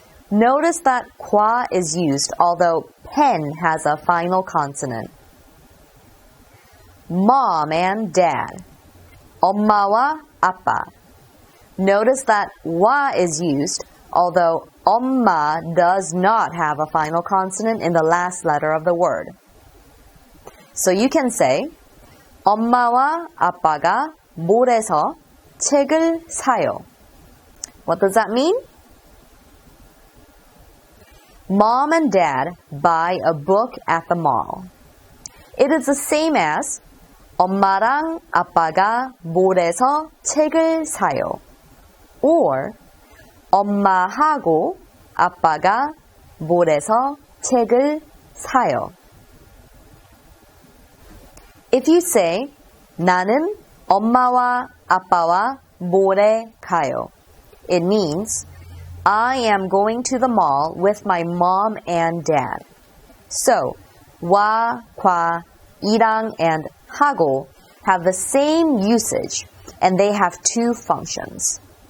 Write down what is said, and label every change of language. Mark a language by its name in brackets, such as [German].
[English] Notice that qua is used, although pen has a final consonant. Mom and dad. [Korean] 엄마와 아빠. [English] Notice that wa is used, although 엄마 does not have a final consonant in the last letter of the word. So you can say [Korean] 엄마와 아빠가 몰에서 책을 사요. [English] What does that mean? Mom and dad buy a book at the mall. It is the same as [Korean] 엄마랑 아빠가 몰에서 책을 사요. Or 엄마하고 아빠가 몰에서 책을 사요. [English] If you say [Korean] 나는 엄마와 아빠와 몰에 가요, [English] it means I am going to the mall with my mom and dad. So, 와, 과, 이랑, and 하고 have the same usage, and they have two functions.